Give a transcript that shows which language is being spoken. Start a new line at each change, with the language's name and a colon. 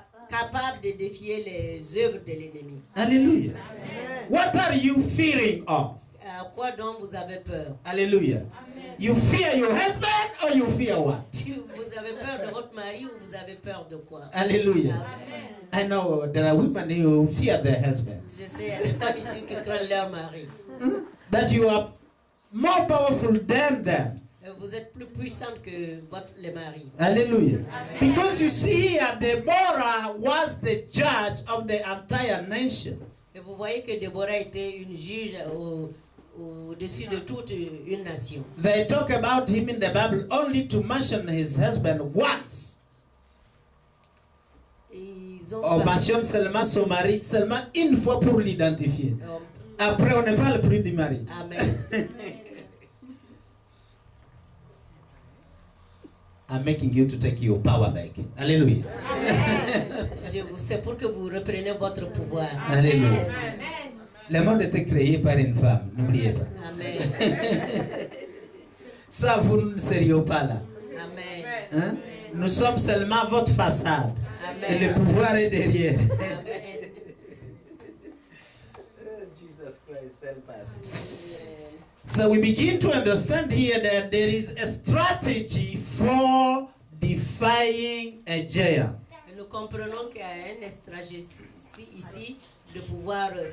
French: Capables de défier les œuvres de l'ennemi.
English: Hallelujah. What are you fearing of?
French: À quoi donc vous avez peur?
English: Hallelujah. You fear your husband or you fear what?
French: Vous avez peur de votre mari ou vous avez peur de quoi?
English: Hallelujah. I know there are women who fear their husbands.
French: Je sais, il y a des femmes ici qui craignent leur mari.
English: That you are more powerful than them.
French: Vous êtes plus puissante que les maris.
English: Hallelujah. Because you see here, Deborah was the judge of the entire nation.
French: Et vous voyez que Déborah était une juge au-dessus de toute une nation.
English: They talk about him in the Bible only to mention his husband once.
French: On mentionne seulement son mari, seulement une fois pour l'identifier. Après, on ne parle plus du mari. Amen.
English: I'm making you to take your power back. Hallelujah.
French: C'est pour que vous repreniez votre pouvoir. Alléluia. Le monde était créé par une femme, n'oubliez pas. Amen. Ça, vous ne seriez pas là. Amen. Hein? Nous sommes seulement votre façade. Amen. Et le pouvoir est derrière. Amen.
English: Jesus Christ, help us. So we begin to understand here that there is a strategy for defying a giant.
French: Nous comprenons qu'il y a une stratégie ici de pouvoir